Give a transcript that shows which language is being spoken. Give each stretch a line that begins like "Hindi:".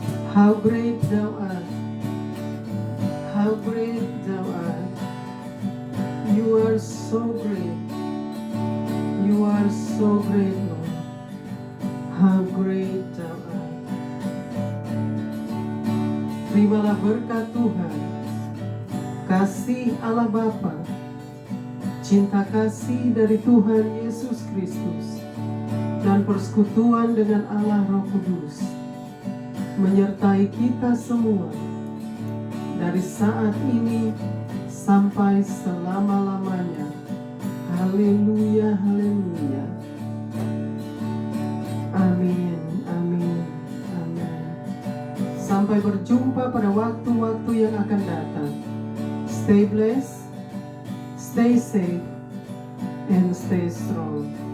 English: How great thou art, how great thou art. You are so great, you are so great, Lord. How great thou art.
Indonesian: Terimalah berkat Tuhan, kasih Allah Bapa, cinta kasih dari Tuhan Yesus Kristus, dan persekutuan dengan Allah Roh Kudus menyertai kita semua dari saat ini sampai selama-lamanya. Haleluya, haleluya. Amin, amin, amin. Sampai berjumpa pada waktu-waktu yang akan datang.
English: Stay blessed, stay safe, and stay strong.